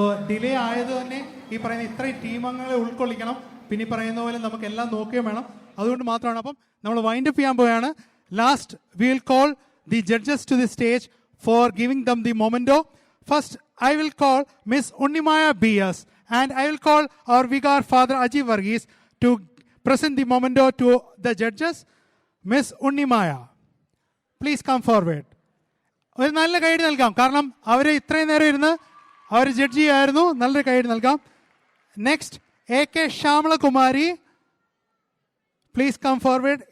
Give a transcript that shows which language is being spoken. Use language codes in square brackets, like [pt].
[ml] Delay ആയത് തന്നെ ഈ പറയുന്ന ഇത്രയും ടീം അംഗങ്ങളെ ഉൾക്കൊള്ളിക്കണം. പിന്നെ ഈ പറയുന്ന പോലെ നമുക്ക് എല്ലാം നോക്കുകയും വേണം. അതുകൊണ്ട് മാത്രമാണ്. അപ്പം നമ്മൾ വൈൻഡ് അപ്പ് ചെയ്യാൻ പോവുകയാണ്. [en] Last we will call the judges to the stage for giving them the memento. First I will call Miss Unnimaya B.S. and I will call our Vicar Father Aji Varghese to present the memento to the judges. Miss Unnimaya, please come forward. [ml] ഒരു നല്ല കൈയ്യടി നൽകാം. കാരണം അവർ ഇത്രയും നേരം ഇരുന്ന് അവർ judge ചെയ്യായിരുന്നു. നല്ലൊരു കൈയ്യടി നൽകാം. [en] Next AK Shamalakumari, please come forward.